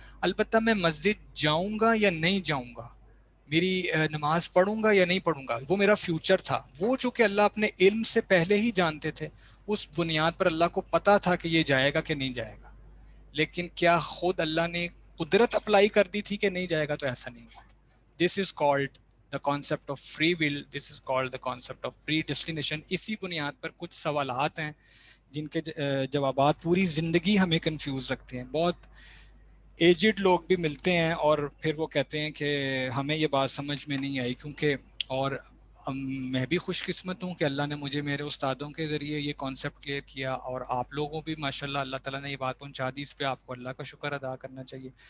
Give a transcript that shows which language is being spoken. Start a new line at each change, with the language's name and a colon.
Urdu: البتہ میں مسجد جاؤں گا یا نہیں جاؤں گا، میری نماز پڑھوں گا یا نہیں پڑھوں گا، وہ میرا فیوچر تھا. وہ چونکہ اللہ اپنے علم سے پہلے ہی جانتے تھے، اس بنیاد پر اللہ کو پتا تھا کہ یہ جائے گا کہ نہیں جائے گا. لیکن کیا خود اللہ نے قدرت اپلائی کر دی تھی کہ نہیں جائے گا؟ تو ایسا نہیں ہوا.
English: This is called the concept of free will, this is called the concept of predestination.
Urdu: اسی بنیاد پر کچھ سوالات ہیں جن کے جوابات پوری زندگی ہمیں کنفیوز رکھتے ہیں. بہت ایجڈ لوگ بھی ملتے ہیں اور پھر وہ کہتے ہیں کہ ہمیں یہ بات سمجھ میں نہیں آئی کیونکہ، اور میں بھی خوش قسمت ہوں کہ اللہ نے مجھے میرے استادوں کے ذریعے یہ کانسیپٹ کلیئر کیا، اور آپ لوگوں بھی ماشاءاللہ اللہ تعالیٰ نے یہ بات پہنچا دی. اس پہ آپ کو اللہ کا شکر ادا کرنا چاہیے.